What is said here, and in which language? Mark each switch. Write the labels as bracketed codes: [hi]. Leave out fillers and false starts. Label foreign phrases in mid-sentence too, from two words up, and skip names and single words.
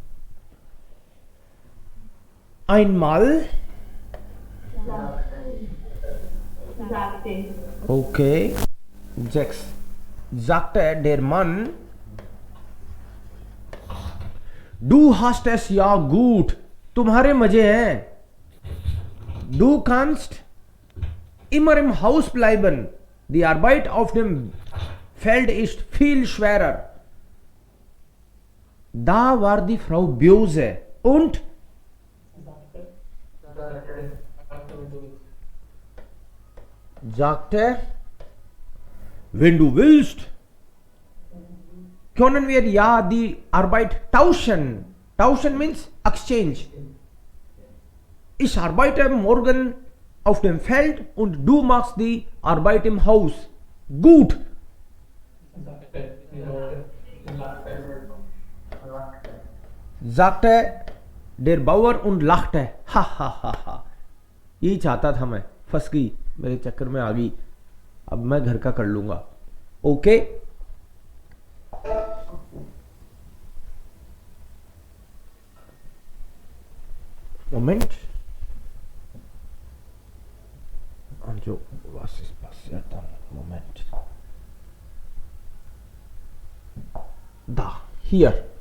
[de] Einmal. Okay. 6. Sagte der Mann, du hast es ja gut. [hi] तुम्हारे मजे हैं. [de] Du kannst immer im Haus bleiben. Die Arbeit auf dem Feld ist viel schwerer. Da war die Frau böse und sagte, wenn du willst, können wir ja die Arbeit tauschen. [en] Tauschen means exchange. [de] Ich arbeite morgen auf dem Feld und du machst die Arbeit im Haus. Gut. Sagte der Bauer und lachte. Ha ha ha ha. [hi] यही चाहता था मैं. फंस गई, मेरे चक्कर में आ गई. अब मैं घर का कर लूंगा. ओके. [de] Moment. Also, was ist passiert dann? Moment. Da, hier.